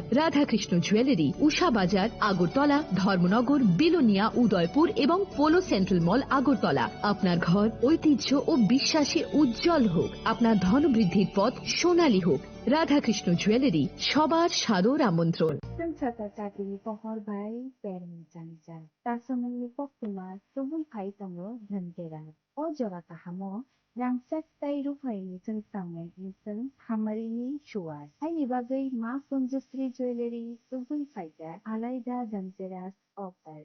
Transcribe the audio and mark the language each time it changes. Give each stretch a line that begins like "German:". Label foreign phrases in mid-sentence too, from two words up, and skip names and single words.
Bangla: রাধাকৃষ্ণ জুয়েলারি, উষা বাজার, আগরতলা, ধর্মনগর, বিলোনিয়া, উদয়পুর এবং পোলো সেন্ট্রাল মল, আগরতলা। আপনার ঘর ঐতিহ্য ও বিশ্বাসে উজ্জ্বল হোক, আপনার ধনবৃদ্ধির পথ সোনালী হোক। রাধাকৃষ্ণ জুয়েলারি, সবার সাদর আমন্ত্রণ।
Kok Borok: Sa pohor bai perm chancha. Tasamang pokuma tubul kai tamo dhantera. O jora kahamo rangsak tai rupai ni tangme insan hamari ni shuar. Hai ni bagai ma Kunjasri jewelry tubul kaita alaida dhanteras offer.